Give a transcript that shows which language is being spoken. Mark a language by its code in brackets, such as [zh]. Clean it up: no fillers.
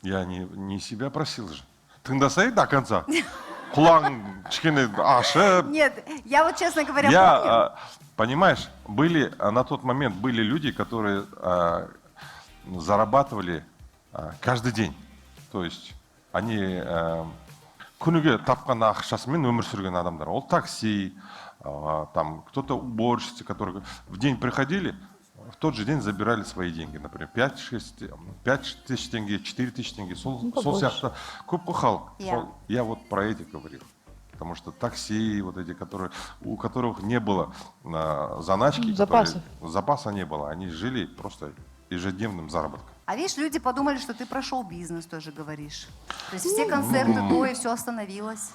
[ru] Я не себя просил же. [kk] Тыңдасай [ru] до конца. [kk] Құлағың кішкене ашып. [ru] Нет, я вот, честно говоря, помню. Я, понимаешь, на тот момент были люди, которые зарабатывали каждый день. То есть они [kk] күніге тапқан ақшасымен өмір сүрген адамдар. Ол [ru] такси, там кто-то уборщицы, которые в день приходили, в тот же день забирали свои деньги. Например, 5 тысяч тенге, 4 тысячи тенге. [kk] Сол сияқты көп қой халық. [ru] Я вот про этих говорил. Потому что такси, вот эти, у которых не было заначки, запаса не было, они жили просто ежедневным заработком. А видишь, люди подумали, что ты про шоу-бизнес тоже говоришь. То есть все концерты до, и все остановилось.